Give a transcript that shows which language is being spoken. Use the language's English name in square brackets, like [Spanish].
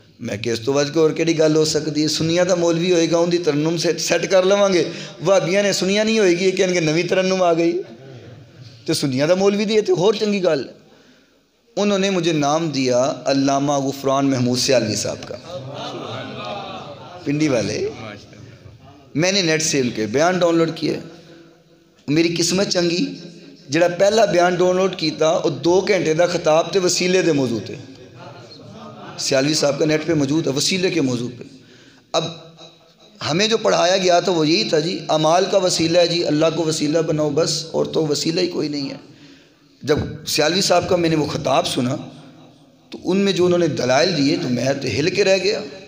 [Punjabi] میں کہ اس تو بعد کوئی اور کیڑی گل ہو سکتی ہے، سنیاں دا مولوی ہوئے گا ان دی ترنم سے سیٹ کر لواں گے، وہابیاں نے سنیاں نہیں ہوئے گی یہ کہیں گے نویں ترنم آ گئی، تو سنیاں دا مولوی دی تو اور چنگی گل ہے۔ [Urdu] انہوں نے مجھے نام دیا علامہ غفران محمود سیالوی صاحب کا، پنڈی والے۔ میں نے نیٹ سیل کے بیان ڈاؤن لوڈ کیا. [Punjabi] میری قسمت چنگی جڑا پہلا بیان ڈاؤن لوڈ کیتا اور 2 گھنٹے دا خطاب تے وسیلے دے موضوع تے. [Urdu] سیالوی صاحب کا نیٹ پہ موجود ہے وسیلے کے موضوع پہ. اب ہمیں جو پڑھایا گیا تھا وہ یہی تھا جی اعمال کا وسیلہ ہے جی, اللہ کو وسیلہ بناؤ بس, اور تو وسیلہ ہی کوئی نہیں ہے. جب سیالوی صاحب کا میں نے وہ خطاب سنا تو ان میں جو انہوں نے دلائل دیے تو میں تو ہل کے رہ گیا.